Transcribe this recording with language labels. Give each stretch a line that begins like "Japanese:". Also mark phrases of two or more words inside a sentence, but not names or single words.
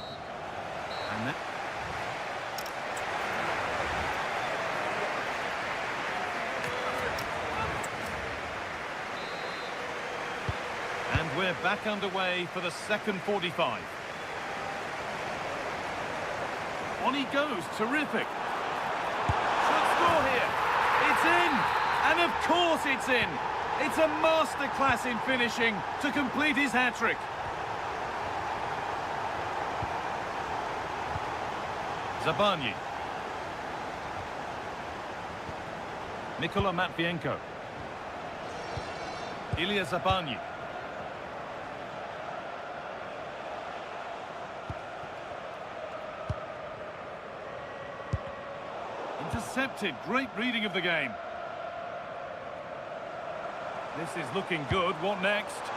English: And we're back underway for the second 45. On he goes, terrific. Should score here. It's in, and of course it's in. It's a masterclass in finishing to complete his hat-trick. Zabani. Nikola Matvienko. Ilya Zabani. Intercepted. Great reading of the game. This is looking good. What next?